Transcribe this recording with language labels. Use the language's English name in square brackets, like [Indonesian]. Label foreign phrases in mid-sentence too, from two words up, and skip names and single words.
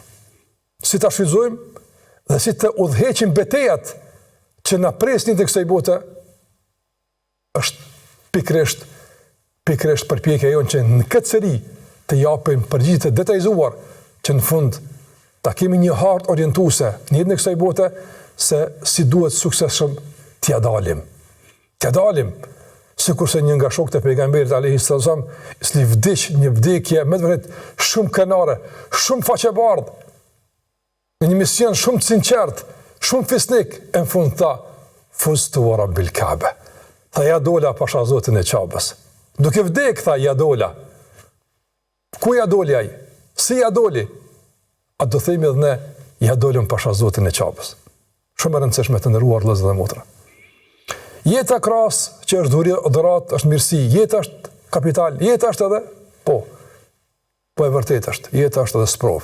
[Albanian] Si ta shfrytëzojmë dhe si të udhëheqim betejat që na presin tek kësaj bote, është pikërisht përpjekja jonë që në këtë seri të japim përgjigje të detajzuar që në fund ta kemi një hartë orientuese në jetën e kësaj bote se si duhet suksesshëm t'ja dalim. T'ja dalim, sikurse një nga shokët e pejgamberit [Arabic] عليه السلام, [Albanian] s'li vdiq një vdekje me të vërtetë shumë kënaqëre, shumë faqebardh, në një mision shumë të sinqert, shumë fisnik, e në fund tha, [Arabic] فزت ورب الكعبة. [Albanian] Tha, ja dola pasha Zotin e Qabës. Duke vdek, tha, ja dola. Ku ja doli ai? Si ja doli? A do themi edhe ne, ja dolim pasha Zotin e Qabës. Shumë e rëndësishme të nderuar vëllezër dhe motra. Jeta krahas që është dhurat, është mirësi, jeta është kapital, jeta është edhe, po e vërtet është, jeta është edhe sprov.